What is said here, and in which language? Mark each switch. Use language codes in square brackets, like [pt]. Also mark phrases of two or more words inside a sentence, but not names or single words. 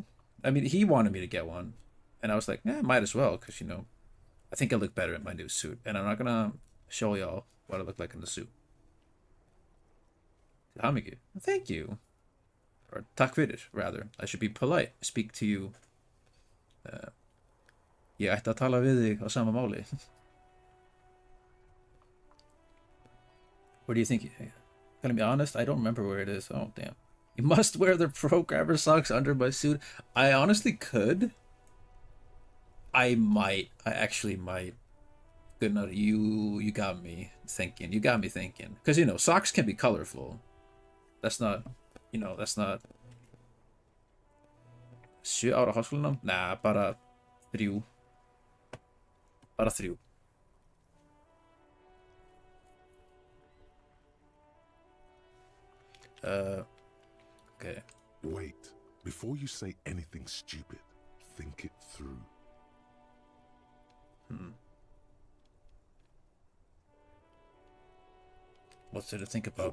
[en] I mean, he wanted me to get one, and I was like, yeah, might as well, because, you know, I think I look better in my new suit, and I'm not gonna show y'all what I look like in the suit. Hamigi, thank you. Or [is] tack fyrir, [en] rather. I should be polite. Speak to you. [is] Ég ætti að tala við þig á sama máli. [en] Where do you think? Gonna be honest, I don't remember where it is. Oh, damn. You must wear the programmer socks under my suit. I honestly could. I actually might. Good enough. You got me thinking. You got me thinking. Because, you know, socks can be colorful. That's not, you know, that's not... [is] 7 ára háskólanám? Nah, bara 3. Bara 3. [en] Okay. Wait. Before you say anything stupid, think it through. What's there to think about?